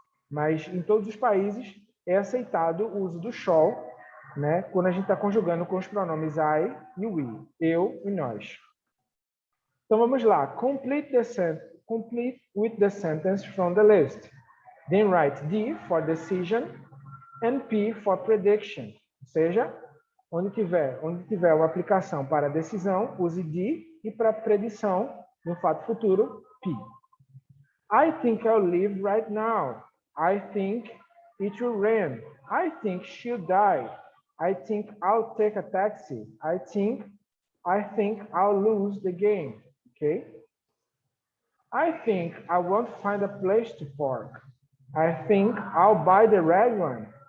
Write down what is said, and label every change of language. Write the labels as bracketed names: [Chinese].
[Portuguese] Mas em todos os países é aceitado o uso do shall, né, quando a gente está conjugando com os pronomes I e we, eu e nós. Então vamos lá. [English] Complete with the sentence from the list. Then write D for decision and P for prediction. [Portuguese] Ou seja, onde tiver uma aplicação para decisão, use D, e para predição de um fato futuro, P. [English] I think I'll leave right now. I think it will rain. I think she'll die. I think I'll take a taxi. I think I'll lose the game. Okay? I think I won't find a place to park. I think I'll buy the red one.